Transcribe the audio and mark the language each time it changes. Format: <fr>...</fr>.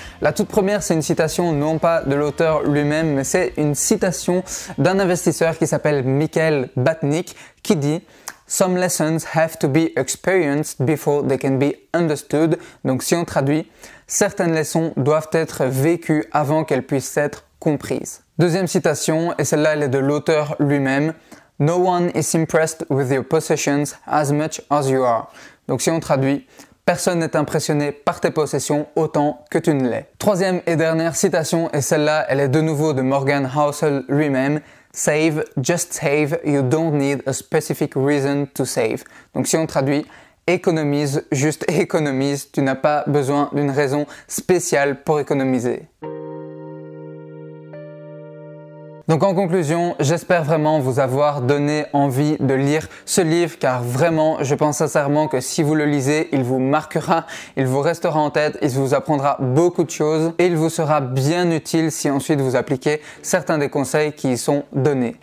<fr>La toute première, c'est une citation non pas de l'auteur lui-même, mais c'est une citation d'un investisseur qui s'appelle Michael Batnick qui dit «</fr> <en>Some lessons have to be experienced before they can be understood ».</en> <fr>Donc si on traduit, certaines leçons doivent être vécues avant qu'elles puissent être comprises. Deuxième citation, et celle-là elle est de l'auteur lui-même.</fr> <en>No one is impressed with your possessions as much as you are.</en> <fr>Donc si on traduit, personne n'est impressionné par tes possessions autant que tu ne l'es. Troisième et dernière citation, et celle-là, elle est de nouveau de Morgan Housel lui-même.</fr> <en>Save, just save, you don't need a specific reason to save.</en> <fr>Donc si on traduit, économise, juste économise, tu n'as pas besoin d'une raison spéciale pour économiser. Donc en conclusion, j'espère vraiment vous avoir donné envie de lire ce livre car vraiment, je pense sincèrement que si vous le lisez, il vous marquera, il vous restera en tête, il vous apprendra beaucoup de choses et il vous sera bien utile si ensuite vous appliquez certains des conseils qui y sont donnés.</fr>